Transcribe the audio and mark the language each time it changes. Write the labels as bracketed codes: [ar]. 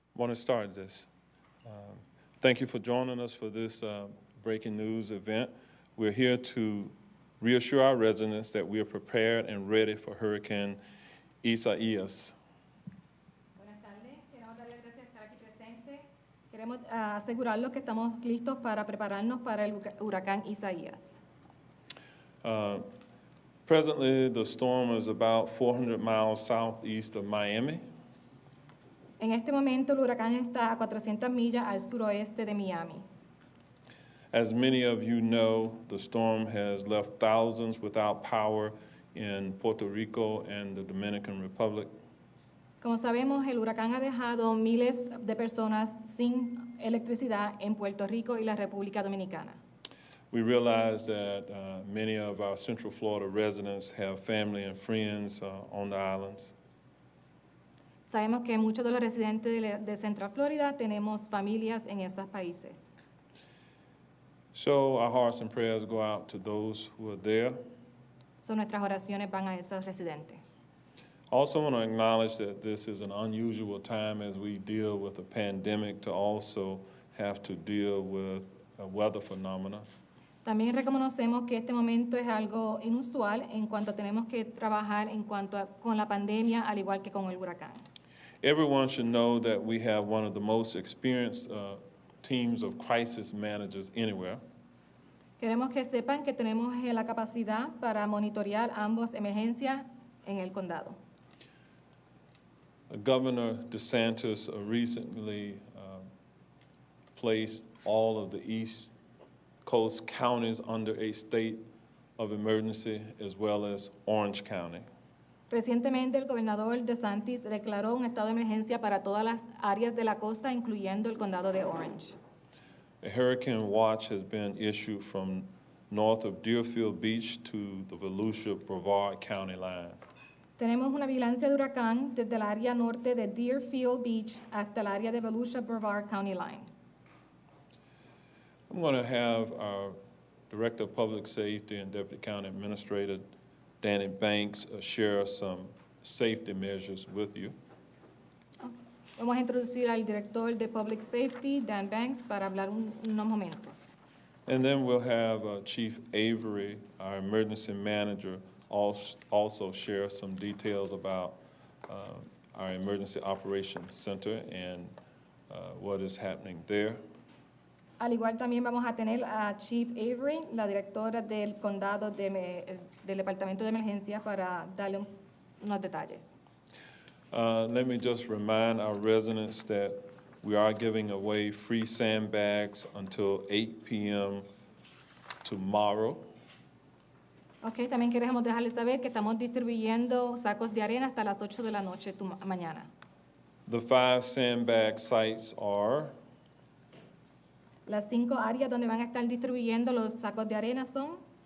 [en] to start this. Thank you for joining us for this breaking news event. We're here to reassure our residents that we are prepared and ready for Hurricane Isaias. [es] Buenas tardes, queremos darle gracias por estar aquí presente. Queremos asegurarlos que estamos listos para prepararnos para el huracán Isaías. [en] Presently, the storm is about 400 miles southeast of Miami. [es] En este momento, el huracán está a 400 millas al suroeste de Miami. [en] As many of you know, the storm has left thousands without power in Puerto Rico and the Dominican Republic. [es] Como sabemos, el huracán ha dejado miles de personas sin electricidad en Puerto Rico y la República Dominicana. [en] We realize that many of our Central Florida residents have family and friends on the islands. [es] Sabemos que muchos de los residentes de Central Florida tenemos familias en esos países. [en] So our hearts and prayers go out to those who are there. [es] So nuestras oraciones van a esos residentes. [en] I also want to acknowledge that this is an unusual time as we deal with a pandemic to also have to deal with a weather phenomena. [es] También reconocemos que este momento es algo inusual en cuanto tenemos que trabajar con la pandemia, al igual que con el huracán. [en] Everyone should know that we have one of the most experienced teams of crisis managers anywhere. [es] Queremos que sepan que tenemos la capacidad para monitorear ambas emergencias en el condado. [en] Governor DeSantis recently placed all of the East Coast counties under a state of emergency, as well as Orange County. [es] Recientemente, el gobernador DeSantis declaró un estado de emergencia para todas las áreas de la costa, incluyendo el condado de Orange. [en] A hurricane watch has been issued from north of Deerfield Beach to the Volusia-Brevard County line. [es] Tenemos una vigilancia de huracán desde el área norte de Deerfield Beach hasta el área de Volusia-Brevard County line. [en] I'm going to have our Director of Public Safety and Deputy County Administrator, Danny Banks, share some safety measures with you. [es] Vamos a introducir al director de Public Safety, Dan Banks, para hablar unos momentos. [en] And then we'll have Chief Avery, our emergency manager, also share some details about our Emergency Operations Center and what is happening there. [es] Al igual también vamos a tener a Chief Avery, la directora del condado del Departamento de Emergencia, para darle unos detalles. [en] Let me just remind our residents that we are giving away free sandbags until 8 p.m. tomorrow. [es] Okay, también queremos dejarles saber que estamos distribuyendo sacos de arena hasta las 8 de la noche mañana. [en] The 5 sandbag sites are [es] Las 5 áreas donde van a estar distribuyendo los sacos de arena son